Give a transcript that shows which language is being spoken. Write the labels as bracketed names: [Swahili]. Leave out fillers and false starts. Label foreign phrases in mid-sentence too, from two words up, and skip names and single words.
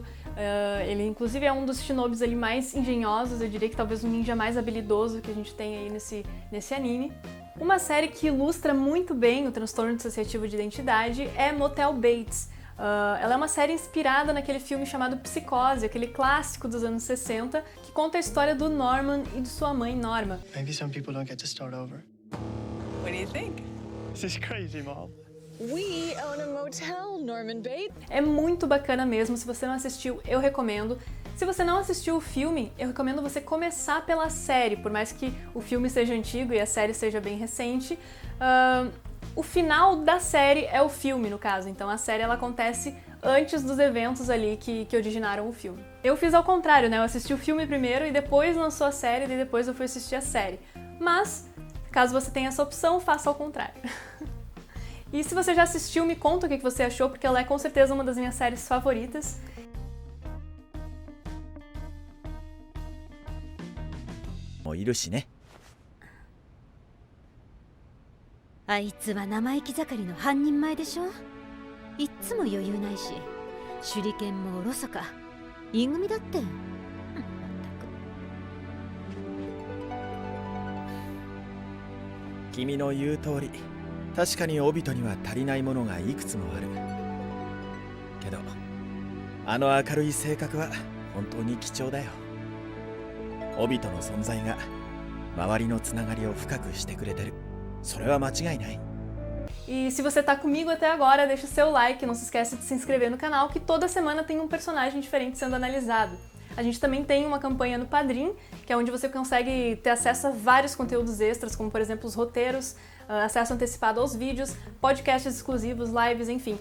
[Portuguese] Ele, inclusive, é um dos shinobis ali mais engenhosos, eu diria que talvez o ninja mais habilidoso que a gente tem aí nesse anime. Uma série que ilustra muito bem o transtorno dissociativo de identidade é Motel Bates. Ela é uma série inspirada naquele filme chamado Psicose, aquele clássico dos anos 60, que conta a história do Norman e de sua mãe, Norma. [English] Maybe some people don't get to start over. What do you think? This is crazy, Mom. We own a motel, Norman Bates. [Portuguese] É muito bacana mesmo, se você não assistiu, eu recomendo. Se você não assistiu o filme, eu recomendo você começar pela série, por mais que o filme seja antigo e a série seja bem recente. O final da série é o filme, no caso, então a série ela acontece antes dos eventos ali que originaram o filme. Eu fiz ao contrário, né? Eu assisti o filme primeiro e depois lançou a série e depois eu fui assistir a série. Mas, caso você tenha essa opção, faça ao contrário. E se você já assistiu, me conta o que você achou, porque ela é com certeza uma das minhas séries favoritas. né? [Japanese] あいつは生意気盛りの半人前でしょ。いっつも余裕ないし、手裏剣もおろそか。イン組だって。君の言う通り、確かにオビトには足りないものがいくつもある。けど、あの明るい性格は本当に貴重だよ。オビトの存在が周りのつながりを深くしてくれてる。 [Portuguese] E se você tá comigo até agora, deixa o seu like, não se esquece de se inscrever no canal, que toda semana tem um personagem diferente sendo analisado. A gente também tem uma campanha no Padrim, que é onde você consegue ter acesso a vários conteúdos extras, como por exemplo os roteiros, acesso antecipado aos vídeos, podcasts exclusivos, lives, enfim.